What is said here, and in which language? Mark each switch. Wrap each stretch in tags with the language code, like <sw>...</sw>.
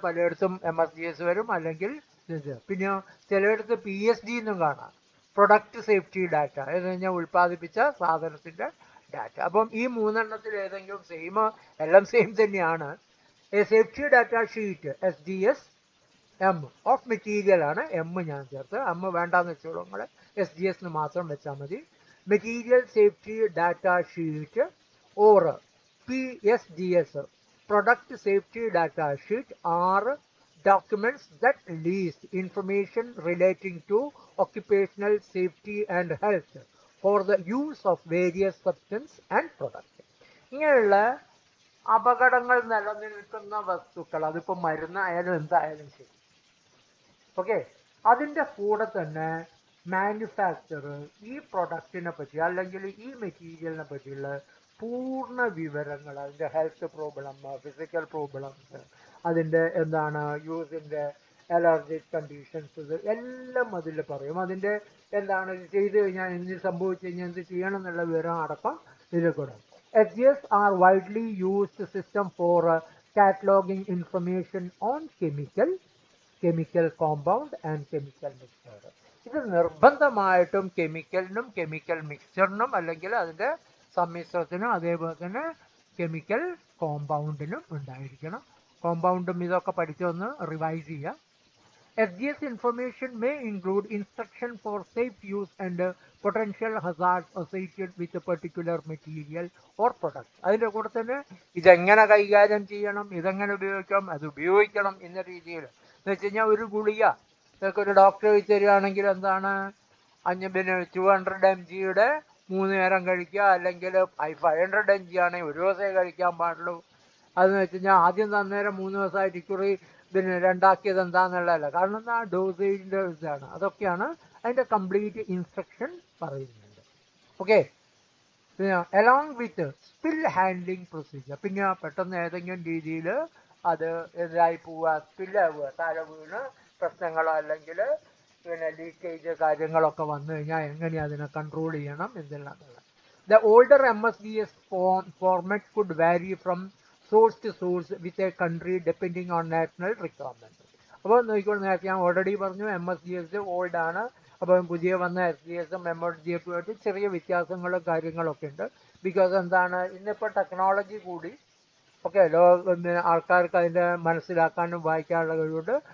<ml>പലയിടത്തും MSDS വരും, അല്ലെങ്കിൽ ഇത്. പിന്നെ ചിലയിടത്ത് PSD എന്നും കാണാം, പ്രൊഡക്റ്റ് സേഫ്റ്റി ഡാറ്റ എന്ന് കഴിഞ്ഞാൽ ഉൽപ്പാദിപ്പിച്ച സാധനത്തിൻ്റെ ഡാറ്റ. അപ്പം ഈ മൂന്നെണ്ണത്തിൽ ഏതെങ്കിലും സെയിം, എല്ലാം സെയിം തന്നെയാണ്. Safety data sheet SDS M of material ആണ്. M ഞാൻ ചേർത്ത്, M വേണ്ടാന്ന് വെച്ചോളൂ നിങ്ങൾ, SDS മാത്രം വെച്ചാൽ മതി.</ml> <en>Material safety data sheet or PSDS, product safety data sheet, are documents that list information relating to occupational safety and health for the use of various substance and products.</en> <ml>ഇങ്ങനെയുള്ള അപകടങ്ങൾ നിലനിൽക്കുന്ന വസ്തുക്കൾ, അതിപ്പോൾ മരുന്നായാലും എന്തായാലും ശരി, ഓക്കെ, അതിൻ്റെ കൂടെ തന്നെ മാനുഫാക്ചറർ ഈ പ്രൊഡക്റ്റിനെ പറ്റി അല്ലെങ്കിൽ ഈ മെറ്റീരിയലിനെ പറ്റിയുള്ള പൂർണ്ണ വിവരങ്ങൾ, അതിൻ്റെ ഹെൽത്ത് പ്രോബ്ലം, ഫിസിക്കൽ പ്രോബ്ലംസ്, അതിൻ്റെ എന്താണ് യൂസിൻ്റെ അലർജിക് കണ്ടീഷൻസ്, ഇത് എല്ലാം അതിൽ പറയും. അതിൻ്റെ എന്താണ് ഇത് ചെയ്തു കഴിഞ്ഞാൽ എന്ത് സംഭവിച്ചു കഴിഞ്ഞാൽ എന്ത് ചെയ്യണം എന്നുള്ള വിവരം അടക്കം ഇതിൽ കൊടുക്കും.</ml> <en>SDS are widely used system for cataloging information on chemical compound and chemical mixture.</en> <ml>ഇത് നിർബന്ധമായിട്ടും കെമിക്കലിനും കെമിക്കൽ മിക്സ്ചറിനും അല്ലെങ്കിൽ അതിൻ്റെ സമ്മിശ്രത്തിനും അതേപോലെ തന്നെ കെമിക്കൽ കോമ്പൗണ്ടിനും ഉണ്ടായിരിക്കണം. കോമ്പൗണ്ടും ഇതൊക്കെ പഠിച്ചൊന്ന് റിവൈസ് ചെയ്യുക.</ml> <en>SDS information may include instruction for safe use and potential hazards associated with a particular material or product.</en> <ml>അതിൻ്റെ കൂടെ തന്നെ ഇതെങ്ങനെ കൈകാര്യം ചെയ്യണം, ഇതെങ്ങനെ ഉപയോഗിക്കാം, അത് ഉപയോഗിക്കണം എന്ന രീതിയിൽ. എന്ന് വെച്ച് കഴിഞ്ഞാൽ ഒരു ഗുളിക ഇതൊക്കെ ഒരു ഡോക്ടർ വെച്ച് തരികയാണെങ്കിൽ എന്താണ്, 200 mg 3 നേരം കഴിക്കുക, അല്ലെങ്കിൽ 500 mg ആണെങ്കിൽ ഒരു ദിവസമേ കഴിക്കാൻ പാടുള്ളൂ. അതെന്ന് വെച്ച് കഴിഞ്ഞാൽ ആദ്യം തന്നേരം 3 ദിവസമായിട്ട് ഇക്കുറി രണ്ടാക്കിയത് എന്താണെന്നുള്ളതല്ല, കാരണം ആ ഡോസേജിൻ്റെ ഇതാണ്. അതൊക്കെയാണ് അതിൻ്റെ കംപ്ലീറ്റ് ഇൻസ്ട്രക്ഷൻ പറയുന്നുണ്ട്.</ml> <en>Okay, പിന്നെ along with spill handling procedure.</en> <ml>പിന്നെ പെട്ടെന്ന് ഏതെങ്കിലും രീതിയിൽ അത് ഇതായി പോവുക, സ്പില്ലാവുക, താഴെ വീണ് പ്രശ്നങ്ങളോ അല്ലെങ്കിൽ പിന്നെ ലീക്കേജ് കാര്യങ്ങളൊക്കെ വന്നു കഴിഞ്ഞാൽ എങ്ങനെ അതിനെ കൺട്രോൾ ചെയ്യണം എന്തെല്ലാം.</ml> <en>The older MSDS format could vary from source to source with a country depending on national requirements.</en> <ml>അപ്പോൾ നോക്കിക്കോളൂ, നേരത്തെ ഞാൻ ഓൾറെഡി പറഞ്ഞു MSDS ഓൾഡ് ആണ്. അപ്പം പുതിയ വന്ന SDS MSDS ആയിട്ട് ചെറിയ വ്യത്യാസങ്ങളും കാര്യങ്ങളൊക്കെ ഉണ്ട്. ബിക്കോസ് എന്താണ്, ഇന്നിപ്പോൾ ടെക്നോളജി കൂടി, ഓക്കെ, ആൾക്കാർക്ക് അതിൻ്റെ മനസ്സിലാക്കാനും വായിക്കാനുള്ള കഴിവുണ്ട്.</ml>